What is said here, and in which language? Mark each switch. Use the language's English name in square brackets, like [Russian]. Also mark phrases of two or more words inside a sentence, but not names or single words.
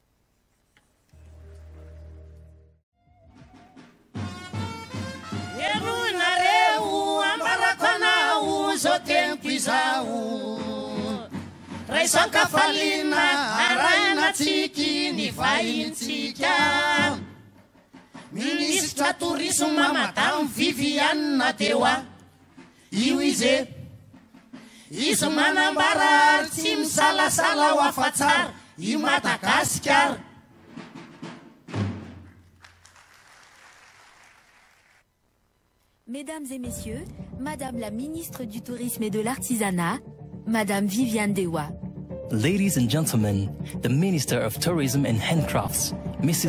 [English] Hello! [Malagasy] izo tempo izao raisanka falina aranatsiky ny vahintsika ministra tourisme madame Viviane Dewa io izy izy manambara tsy misalasala ho afa-tsara i Madagasikara. [French] Mesdames et messieurs, Madame la ministre du Tourisme et de l'Artisanat, Madame Viviane Dewa. [English] Ladies and gentlemen, the Minister of Tourism and Handcrafts, Mrs.